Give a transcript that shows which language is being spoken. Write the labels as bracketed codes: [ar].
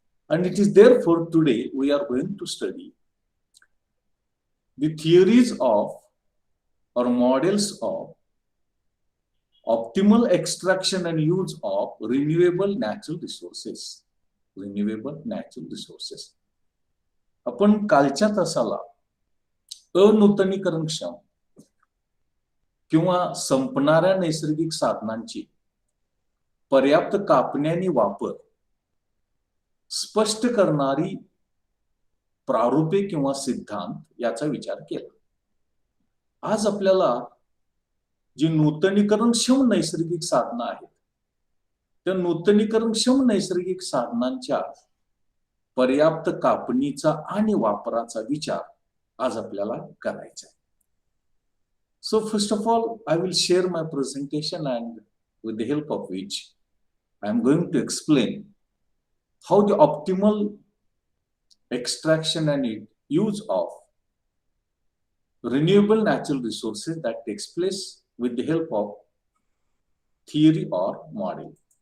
[en] And it is therefore today we are going to study the theories of or models of optimal extraction and use of renewable natural resources. Renewable natural resources. [mr] आपण कालच्या तासाला अनूतनीकरणक्षम किंवा संपणाऱ्या नैसर्गिक साधनांची पर्याप्त कापणी आणि वापर स्पष्ट करणारी प्रारूपे किंवा सिद्धांत याचा विचार केला. आज आपल्याला जी नूतनीकरणक्षम नैसर्गिक साधनं आहेत त्या नूतनीकरणक्षम नैसर्गिक साधनांच्या पर्याप्त कापणीचा आणि वापराचा विचार आज आपल्याला करायचा आहे. [en] So first of all, I will share my presentation, and with the help of which I am going to explain how the optimal extraction and use of renewable natural resources that takes place with the help of theory or model.